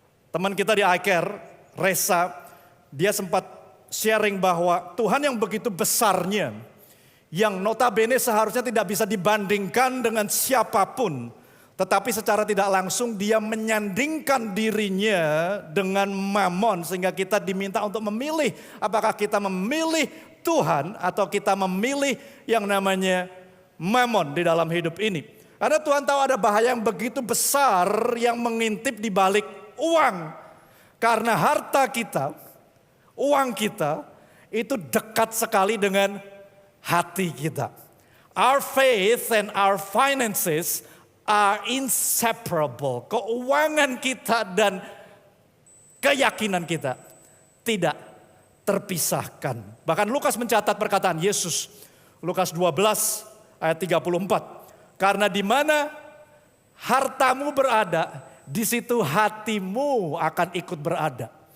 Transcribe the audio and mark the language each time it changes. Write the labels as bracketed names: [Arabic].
[Indonesian] Teman kita di iCare, Reza, dia sempat sharing bahwa Tuhan yang begitu besarnya, yang notabene seharusnya tidak bisa dibandingkan dengan siapapun, tetapi secara tidak langsung dia menyandingkan dirinya dengan Mammon, sehingga kita diminta untuk memilih apakah kita memilih Tuhan atau kita memilih yang namanya Mammon di dalam hidup ini. Karena Tuhan tahu ada bahaya yang begitu besar yang mengintip di balik uang. Karena harta kita, uang kita itu dekat sekali dengan hati kita. [English] Our faith and our finances are inseparable. [Indonesian] Keuangan kita dan keyakinan kita tidak terpisahkan. Bahkan Lukas mencatat perkataan Yesus. Lukas 12 ayat 34. Karena di mana hartamu berada, di situ hatimu akan ikut berada.